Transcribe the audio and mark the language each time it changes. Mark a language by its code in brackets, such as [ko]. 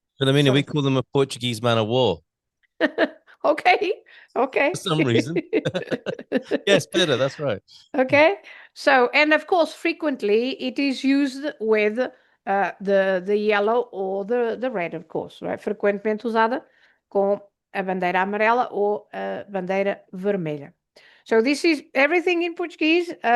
[en] Filomena, we call them a Portuguese man of war. Okay. For some reason. Yes, better, that's right. Okay. So, and of course, frequently it is used with the yellow or the red, of course, right? [pt] Frequentemente usada com a bandeira amarela ou a bandeira vermelha. [en] So this is everything in Portuguese.